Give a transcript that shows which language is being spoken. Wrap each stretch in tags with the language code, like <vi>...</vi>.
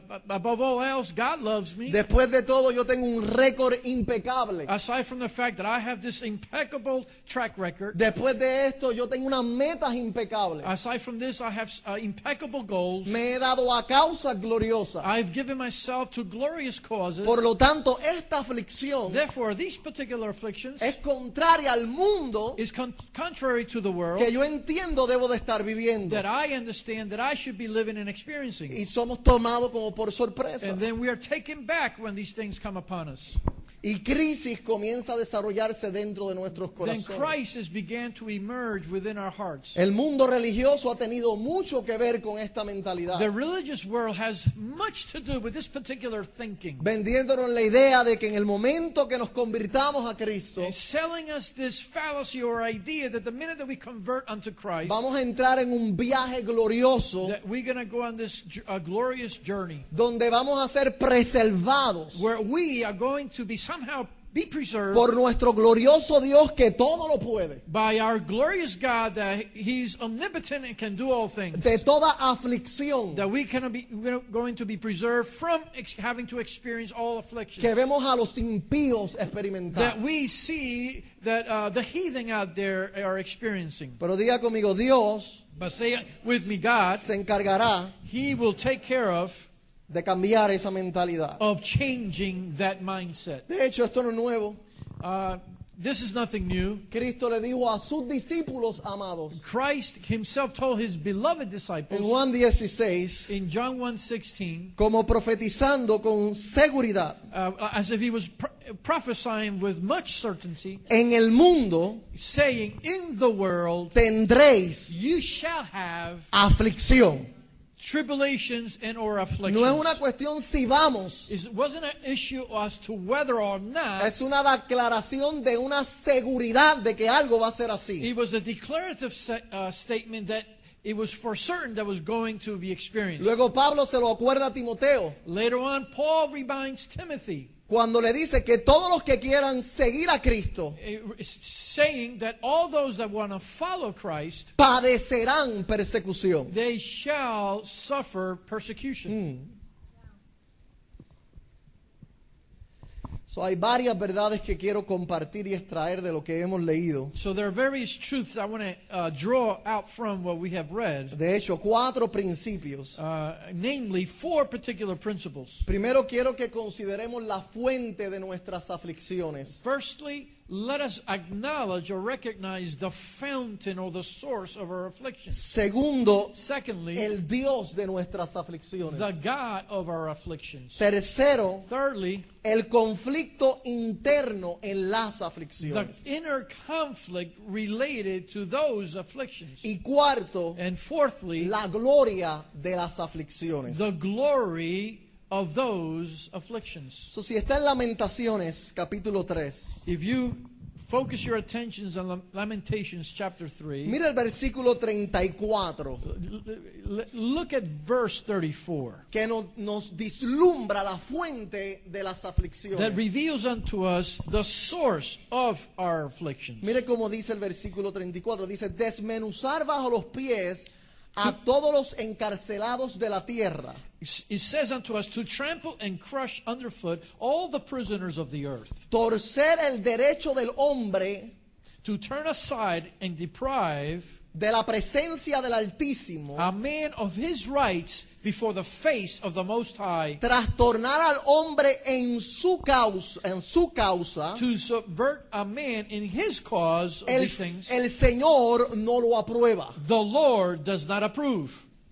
<en>Above all else, God loves me.</en> <es>Después de todo, yo tengo un récord impecable.</es> <en>Aside from the fact that I have this impeccable track record,</en> <es>Después de esto, yo tengo unas metas impecables.</es> <en>aside from this, I have impeccable goals.</en> <es>Me he dado a causas gloriosas.</es> <en>I've given myself to glorious causes.</en> <es>Por lo tanto, esta aflicción</es> <en>Therefore, these particular afflictions</en> <es>es contraria al mundo</es> <en>is contrary to the world</en> <es>que yo entiendo debo de estar viviendo.</es> <en>that I understand that I should be living and experiencing.</en> <es>Y somos tomados como por sorpresa.</es> <en>And then we are taken back when these things come upon us.</en> <es>Y crisis comienza a desarrollarse dentro de nuestros</es> <en>Then</en> <es>corazones.</es> <en>crisis began to emerge within our hearts.</en> <es>El mundo religioso ha tenido mucho que ver con esta mentalidad,</es> <en>The religious world has much to do with this particular thinking.</en> <es>vendiéndonos la idea de que en el momento que nos convirtamos a Cristo,</es> <en>It's selling us this fallacy or idea that the minute that we convert unto Christ,</en> <es>vamos a entrar en un viaje glorioso</es> <en>that we're going to go on this glorious journey</en> <es>donde vamos a ser preservados</es> <en>where we are going to be somehow be preserved</en> <es>por nuestro glorioso Dios que todo lo puede,</es> <en>by our glorious God that He's omnipotent and can do all things.</en> <es>de toda aflicción</es> <en>That we're going to be preserved from having to experience all afflictions.</en> <es>que vemos a los impíos experimentar.</es> <en>That we see that the heathen out there are experiencing.</en> <es>Pero diga conmigo, Dios</es> <en>But say with me, God,</en> <es>se encargará</es> <en>He will take care of</en> <es>de cambiar esa mentalidad.</es> <en>of changing that mindset.</en> <es>De hecho, esto no es nuevo.</es> <en>This is nothing new.</en> <es>Cristo le dijo a sus discípulos amados</es> <en>Christ himself told his beloved</en> <es>en</es> <en>disciples</en> <es>Juan 16,</es> <en>in John 1:16,</en> <es>como profetizando con seguridad,</es> <en>as if he was prophesying with much certainty,</en> <es>en el mundo</es> <en>saying, in the world</en> <es>tendréis</es> <en>you shall have</en> <es>aflicción.</es> <en>tribulations and or afflictions.</en> <es>No es una cuestión si vamos,</es> <en>It wasn't an issue as to whether or not.</en> <es>es una declaración de una seguridad de que algo va a ser así.</es> <en>It was a declarative statement that it was for certain that was going to be experienced.</en> <es>Luego Pablo se lo acuerda a Timoteo</es> <en>Later on, Paul reminds Timothy,</en> <es>cuando le dice que todos los que quieran seguir a Cristo</es> <en>saying that all those that want to follow Christ,</en> <es>padecerán persecución.</es> <en>they shall suffer persecution.</en> <es>So, hay varias verdades que quiero compartir y extraer de lo que hemos leído.</es> <en>So there are various truths I want to draw out from what we have read,</en> <es>De hecho, 4 principios.</es> <en>namely 4 particular principles.</en> <es>Primero quiero que consideremos la fuente de nuestras aflicciones.</es> <en>Firstly, let us acknowledge or recognize the fountain or the source of our afflictions.</en> <es>Segundo,</es> <en>Secondly,</en> <es>el Dios de nuestras aflicciones.</es> <en>the God of our afflictions.</en> <es>Tercero,</es> <en>Thirdly,</en> <es>el conflicto interno en las</es> <en>the</en> <es>aflicciones.</es> <en>inner conflict related to those afflictions.</en> <es>Y cuarto,</es> <en>And fourthly,</en> <es>la gloria de las aflicciones.</es> <en>the glory of those afflictions.</en> <es>So, si está en Lamentaciones, capítulo 3,</es> <en>If you focus your attentions on Lamentations chapter 3,</en> <es>mira el versículo 34,</es> <en>look at verse 34.</en> <es>que nos vislumbra la fuente de las</es> <en>That</en> <es>aflicciones.</es> <en>reveals unto us the source of our afflictions.</en> <es>Mire cómo dice el versículo 34, dice, desmenuzar bajo los pies a todos los encarcelados de la tierra.</es> <en>It says unto us to trample and crush underfoot all the prisoners of the earth,</en> <es>Torcer el derecho del hombre</es> <en>to turn aside and deprive</en> <es>de la presencia del Altísimo,</es> <en>a man of his rights before the face of the Most High,</en> <es>trastornar al hombre en su causa,</es> <en>to subvert a man in his cause of these things.</en> <es>el Señor no lo aprueba.</es> <en>The Lord does not approve.</en>